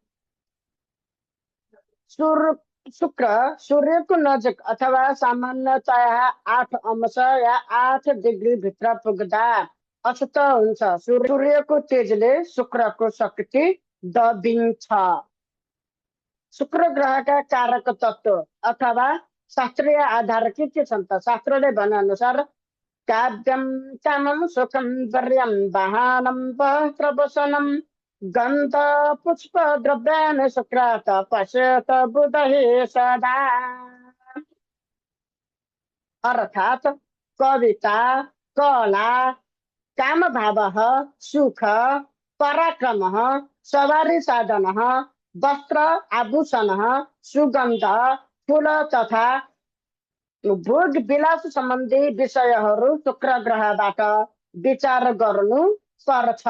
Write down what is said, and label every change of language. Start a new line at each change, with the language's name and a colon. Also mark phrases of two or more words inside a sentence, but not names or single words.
Nepali: शुक्र सूर्यको नजिक अथवा सामान्यतया 8 अंश या 8 डिग्री भित्र पुग्दा अस्त हुन्छ। सूर्यको तेजले शुक्रको शक्ति दबिन्छ। शुक्र ग्रहका कारक तत्व अथवा शास्त्रीय आधार के छन् त?
Sanskrit: शास्त्रले भने अनुसार काव्यम कामम सुखम वर्यम वाहनम वस्त्रभूषणम गन्ध पुष्प द्रव्यान शुक्रात पश्यत बुधहि सदा।
Nepali: अर्थात कविता, कला, काम भाव, सुख, पराक्रम, सवारी साधन, वस्त्र आभूषण, सुगन्ध, फूल तथा भोग विलास सम्बन्धी विषयहरू शुक्र ग्रहबाट विचार गर्नु पर्छ।